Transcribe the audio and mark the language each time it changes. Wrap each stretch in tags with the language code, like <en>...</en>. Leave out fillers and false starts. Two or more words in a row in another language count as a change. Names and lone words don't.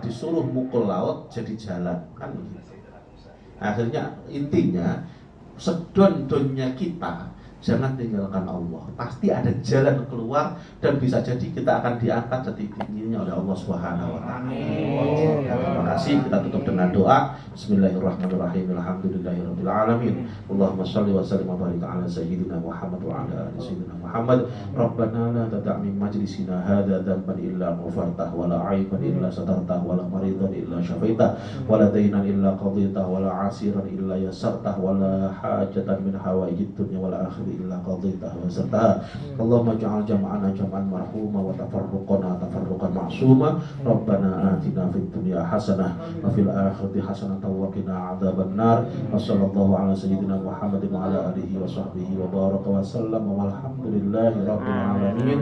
<id>Disuruh mukul laut jadi jalan, kan begitu. Akhirnya intinya sedon-donnya kita Jangan tinggalkan Allah. Pasti ada jalan keluar dan bisa jadi kita akan diangkat setinggi-tingginya oleh Allah</id> <ar>سبحانه وتعالى.</ar> <id>Terima kasih. Kita tutup dengan doa.</id> <ar>بسم الله الرحمن الرحيم. الحمد لله رب العالمين. اللهم صل وسلم وبارك على سيدنا محمد وعلى آل سيدنا محمد. ربنا لا تدع من مجلسنا هذا ذنبا إلا غفرته ولا عيبا إلا سترته ولا مريضا إلا شفيته ولا دينا إلا قضيته ولا عسيرا إلا يسرته ولا حاجة من حوائج الدنيا والآخرة إلا قضيتها ويسرته. اللهم اجعل جمعنا جمعا مرحوما وتفرقنا تفرقا معصوما. ربنا آتنا في الدنيا حسنة وفي الآخرة حسنة وقنا عذاب النار. وصلى الله على سيدنا محمد وعلى آله وصحبه وبارك وسلم والحمد لله رب العالمين.</ar>